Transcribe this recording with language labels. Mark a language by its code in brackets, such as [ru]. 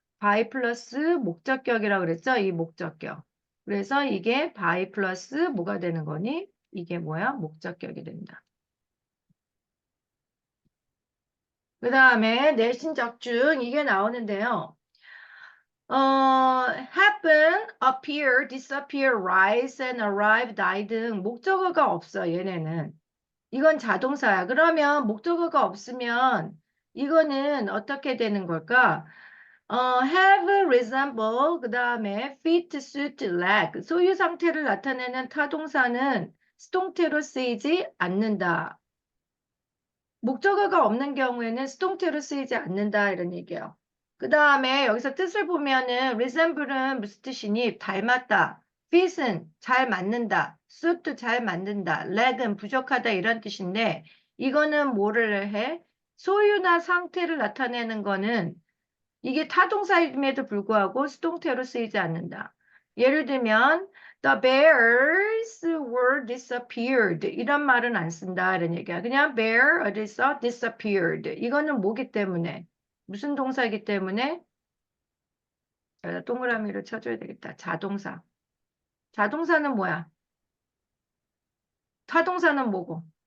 [ko] by 플러스 목적격이라고 그랬죠? 이 목적격. 그래서 이게 by 플러스 뭐가 되는 거니? 이게 뭐야? 목적격이 된다. 그 다음에 내신 적중 이게 나오는데요. [en] happen, appear, disappear, rise and arrive, die [ko] 등 목적어가 없어, 얘네는. 이건 자동사야. 그러면 목적어가 없으면 이거는 어떻게 되는 걸까? have, resemble, 그 다음에 fit, suit, lack. 소유 상태를 나타내는 타동사는 수동태로 쓰이지 않는다. 목적어가 없는 경우에는 수동태로 쓰이지 않는다 이런 얘기예요. 그 다음에 여기서 뜻을 보면은 resemble은 무슨 뜻이니? 닮았다. fit은 잘 맞는다. suit 잘 맞는다. lack은 부족하다 이런 뜻인데 이거는 뭐를 해? 소유나 상태를 나타내는 거는 이게 타동사임에도 불구하고 수동태로 쓰이지 않는다. [en] 예를 들면 The bears were disappeared. [ko] 이런 말은 안 쓴다. 이런 얘기야. 그냥 bear 어디서 disappeared. 이거는 뭐기 때문에? 무슨 동사이기 때문에? 동그라미를 쳐줘야 되겠다. 자동사. 자동사는 뭐야? 타동사는 뭐고?